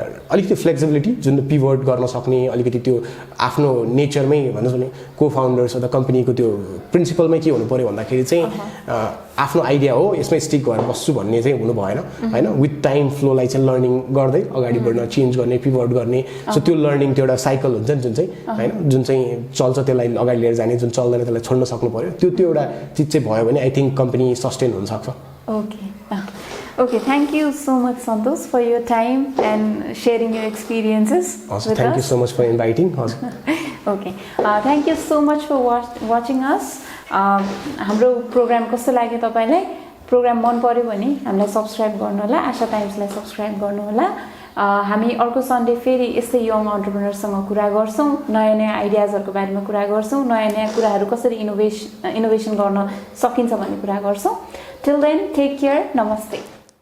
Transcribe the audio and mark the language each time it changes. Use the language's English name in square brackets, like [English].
[Nepali] अलिकति फ्लेक्सिबिलिटी जुन पिभट गर्न सक्ने अलिकति त्यो आफ्नो नेचरमै भनौँ भने को फाउन्डर्स अथवा कम्पनीको त्यो प्रिन्सिपलमै के हुनु पऱ्यो भन्दाखेरि चाहिँ आफ्नो आइडिया हो यसमै स्टिक गरेर बस्छु भन्ने चाहिँ हुनु भएन होइन विथ टाइम फ्लोलाई चाहिँ लर्निङ गर्दै अगाडि बढ्न चेन्ज गर्ने पिभट गर्ने सो त्यो लर्निङ त्यो एउटा साइकल हुन्छ नि जुन चाहिँ होइन जुन चाहिँ चल्छ त्यसलाई अगाडि लिएर जाने जुन चल्दैन त्यसलाई छोड्न सक्नु पऱ्यो त्यो एउटा चिज चाहिँ भयो भने [English] I think [Nepali] कम्पनी सस्टेन हुनसक्छ [English] Okay, thank you so much, Santosh, for your time and sharing your experiences. Also, thank you so much for inviting. Okay, thank you so much for watching us. [Nepali] हाम्रो programme कस्तो लाग्यो तपाईलाई? Programme मन पर्यो भने हामीलाई subscribe गर्नु होला, आशा टाइम्सलाई सब्स्क्राइब गर्नु होला. हामी अर्को सन्डे फेरि यस्तै यङ एन्टरप्रेन्योरसँग कुरा गर्छौँ, नयाँ नयाँ आइडियाजहरूको बारेमा कुरा गर्छौँ, नयाँ नयाँ कुराहरू कसरी इनोभेसन गर्न सकिन्छ भन्ने कुरा गर्छौँ. [English] Till then, take care. [Nepali] Namaste.